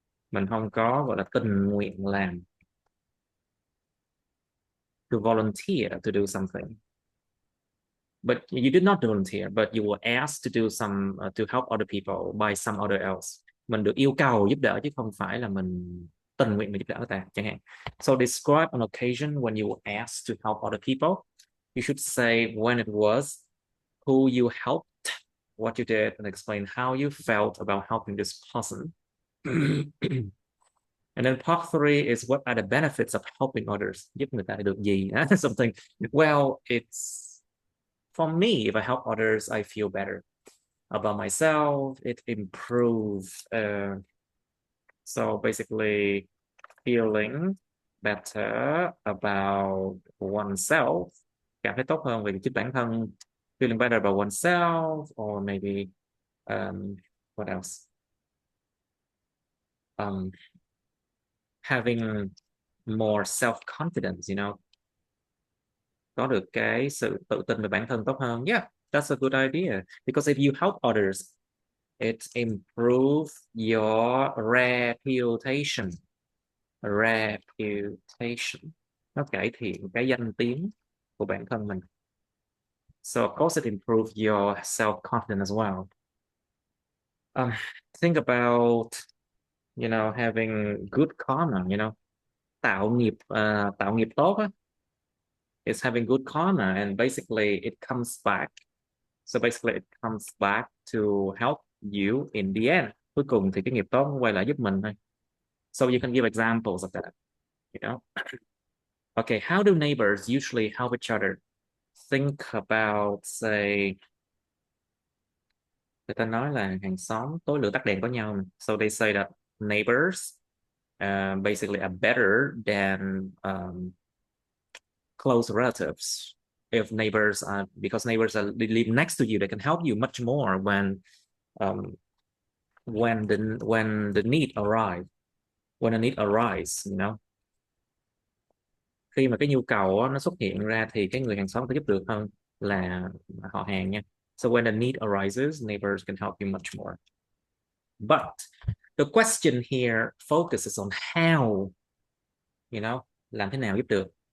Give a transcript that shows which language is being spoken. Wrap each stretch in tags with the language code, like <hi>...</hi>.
<vi>Mình không có gọi là tình nguyện làm.</vi> <en>To volunteer to do something. But you did not volunteer, but you were asked to do some to help other people by some other else.</en> <vi>Mình được yêu cầu giúp đỡ chứ không phải là mình tình nguyện mà giúp đỡ người ta chẳng hạn.</vi> <en>So describe an occasion when you were asked to help other people. You should say when it was, who you helped, what you did, and explain how you felt about helping this person. And then part three is what are the benefits of helping others?</en> <vi>Giúp người ta được gì?</vi> <en>Something. Well, it's for me, if I help others, I feel better about myself. It improves. So basically, feeling better about oneself.</en> <vi>Cảm thấy tốt hơn về chính bản thân.</vi> <en>Feeling better about oneself, or maybe what else? Having more self-confidence.</en> <vi>Có được cái sự tự tin về bản thân tốt hơn.</vi> <en>Yeah, that's a good idea. Because if you help others, it improves your reputation. Reputation.</en> <vi>Nó cải thiện cái danh tiếng của bản thân mình.</vi> <en>So of course it improves your self-confidence as well. Think about, having good karma,</en> <vi>tạo nghiệp tốt á.</vi> <en>It's having good karma, and basically it comes back. So basically it comes back to help you in the end.</en> <vi>Cuối cùng thì cái nghiệp tốt nó quay lại giúp mình thôi.</vi> <en>So you can give examples of that, you know. Okay, how do neighbors usually help each other? Think about, say,</en> <vi>người ta nói là hàng xóm tối lửa tắt đèn có nhau.</vi> <en>So they say that neighbors basically are better than close relatives. If neighbors are, because neighbors are, they live next to you, they can help you much more um, when the need arrive, when a need arise, you know.</en> <vi>Khi mà cái nhu cầu nó xuất hiện ra thì cái người hàng xóm có giúp được hơn là họ hàng nha.</vi> <en>So when a need arises, neighbors can help you much more. But the question here focuses on how, you know,</en> <vi>làm thế nào giúp được.</vi>